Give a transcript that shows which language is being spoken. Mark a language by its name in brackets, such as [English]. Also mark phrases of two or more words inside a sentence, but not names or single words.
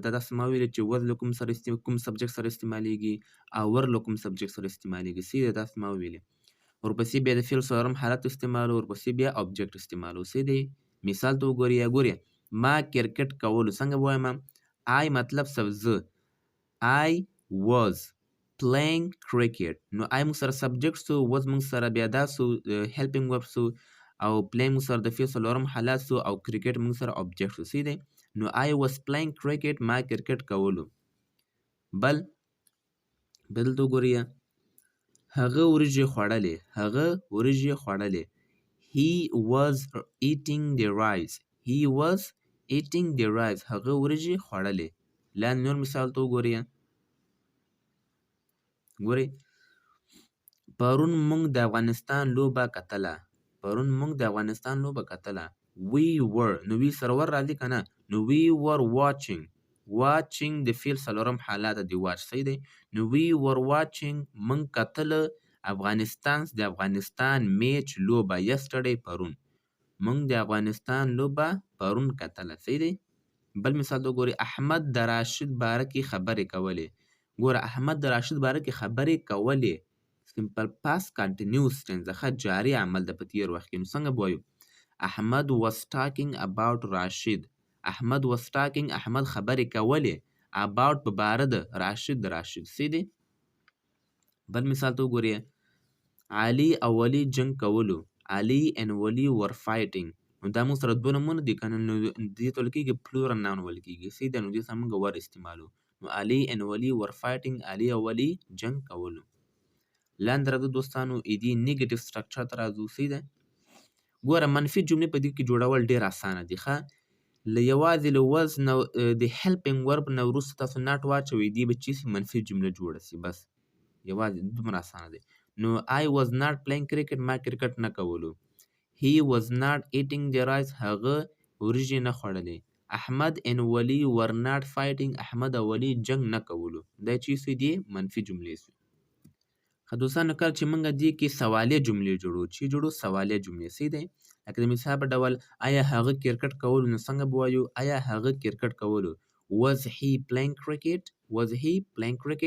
[Pashto] دا داسې ما ویلې چې was له کوم سبجیکټ سره استعمالیږي او ور له کوم سبجیکټ سره استعمالیږي. صحیح ده؟ داسې ما ویلې. ورپسې بیا د فعل څلورم حالت استعمالوو، ورپسې بیا object استعمالوو. صحیح دی؟ مثال ته وګورئ ما کرکټ کولو. څنګه به وایم؟ I مطلب زه [English] I was playing cricket. [Pashto] نو I موږ سره سبجیکټ سو، was موږ سره بیا دا سو [English] helping verb [Pashto] سو او playing موږ سره د فعل څلورم حالت سو او کرکټ موږ سره object سو. صحیح دی؟ نو [English] I was playing cricket [Pashto] ما کرکټ کولو. بل ته وګورئ هغه وریجې خوړلې. هغه وریجې خوړلې. [English] He was eating the rice. He was eating the rice. [Pashto] هغه وریجې خوړلې. لاندې نور مثال ته وګورئ. ګورئ پرون موږ د افغانستان لوبه کتله. پرون موږ د افغانستان لوبه کتله. [English] We were [Pashto] نو وی سره ور راځي که نه؟ نو [English] we were watching. [Pashto] watching د فعل څلورم حالت د watch صحیح دی. نو [English] we were watching [Pashto] موږ کتله د افغانستان میچ لوبه yesterday پرون. موږ د افغانستان لوبه پرون کتله صحیح دی. بل مثال ته وګورئ احمد د راشد باره کې خبرې کولې. ګوره احمد د راشد باره کې خبرې کولې [English] simple past continuous tense [Pashto] ښه جاري عمل د په تېر وخت کې. نو څنګه به وایو احمد [English] was talking about [Pashto] راشد. احمد [English] was talking [Pashto] احمد خبرې کولې about په باره د راشد صحیح دی. بل مثال ته وګورئ علي او ولی جنګ کولو. [English] علي and ولی were fighting. [Pashto] نو دا موږ سره دوه نومونه دي که نه نو دې ته ویل کېږي [English] plural noun [Pashto] ویل کېږي صحیح ده. نو دې سره موږ ور استعمالو. [English] نو علي and ولی were fighting [Pashto] علي او ولی جنګ کولو. لاندې راځو دوستانو ایدي [English] negative structure [Pashto] ته راځو صحیح ده. ګوره منفي جملې په دې کې جوړول ډېر اسانه دي ښه. یوازې له وز نه د [English] helping verb [Pashto] نه وروسته تاسو ناټ واچوئ دې به چې شي منفي جمله جوړه شي بس یوازې دومره اسانه دی. [English] نو I was not playing cricket [Pashto] ما کرکټ نه کولو. [English] He was not eating the rice [Pashto] هغه وریجې نه خوړلې. [English] احمد and ولی were not fighting [Pashto] احمد او ولی جنګ نه کولو. دا چې څه دي منفي جملې شوې. ښه دوستانو کله چې موږ دې کې سوالیه جملې جوړو چې جوړو سوالیه جملې صحیح دی. لکه د مثال په ډول آیا هغه کرکټ کولو نو څنګه به وایو آیا هغه کرکټ کولو [English] was he playing cricket was he playing cricket.